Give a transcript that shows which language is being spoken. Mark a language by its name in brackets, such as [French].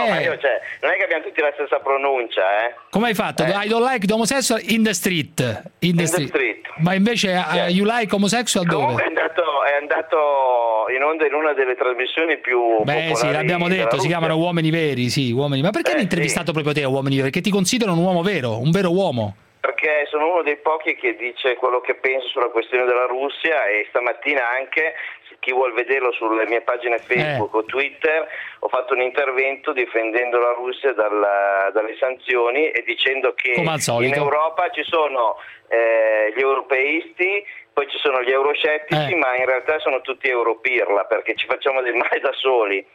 [Italian] Insomma, io, cioè, non è che abbiamo tutti la stessa pronuncia, Come hai fatto? [English] I don't like the homosexual in the street. In the street. [Italian] Ma invece [English] you like homosexual [Italian] dove? È andato in onda in una delle trasmissioni più popolari. Beh, sì, l'abbiamo detto, si chiamano Uomini Veri, sì, uomini. Ma perché hanno intervistato proprio te, Uomini Veri? Perché ti considerano un vero uomo. Perché sono uno dei pochi che dice quello che pensa sulla questione della Russia, e stamattina anche, chi vuol vederlo sulle mie pagine Facebook o Twitter, ho fatto un intervento difendendo la Russia dalle sanzioni e dicendo che in Europa ci sono gli europeisti, poi ci sono gli euroscettici, ma in realtà sono tutti europirla, perché ci facciamo del male da soli